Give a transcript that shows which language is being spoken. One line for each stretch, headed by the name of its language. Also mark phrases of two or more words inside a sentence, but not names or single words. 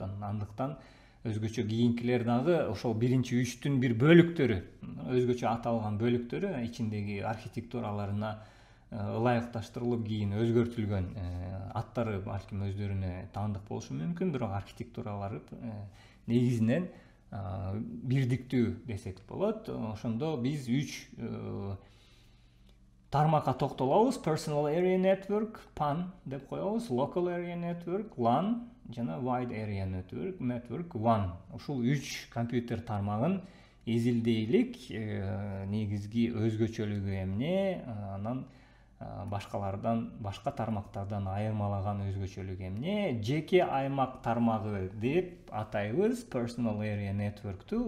Kyrgyz: Андыктан өзгөчө кийинкилер дагы ошол биринчи 3-түн бир бөлүктөрү, өзгөчө аталган бөлүктөрү ичиндеги архитектураларына ылайыкташтырылып кийин өзгөртүлгөн аттары балким өздөрүнө таандык болушу мүмкүн, бирок архитектуралары негизинен бирдиктүү десек болот. Ошондо биз 3 тармакка токтолобуз.
English: Personal Area Network, PAN
Kyrgyz: деп коебуз,
English: Local Area Network, LAN жана Wide Area Network, WAN.
Kyrgyz: Ушул 3 компьютер тармагын изилдейлик. Негизги өзгөчөлүгү эмне, анан башка тармактардан айырмалаган өзгөчөлүгү эмне? Жеке аймак тармагы деп атайбыз
English: Personal Area Network'ту.